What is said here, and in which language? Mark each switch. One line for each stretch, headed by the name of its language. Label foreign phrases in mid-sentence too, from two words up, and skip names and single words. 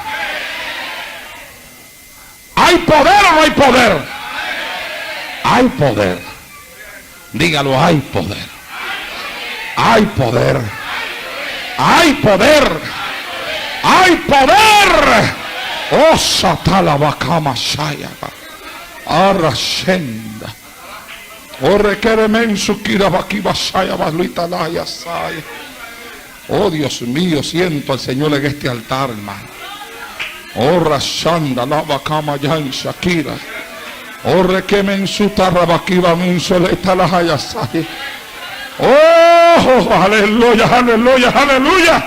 Spanish: ¿Hay poder o no hay poder? Hay poder. Dígalo, hay poder. Hay poder. Hay poder. Hay poder. Oh, satala bakama shayaba. Arrashenda. Oh, requiere mensu kirabakiba shayaba luita laya saya. Oh, Dios mío, siento al Señor en este altar, hermano. Oh, rashanda la bakama yan shakira. Oh, requemen su tarrabaquiba mensoleta la hayasaya. Oh, aleluya, aleluya, aleluya.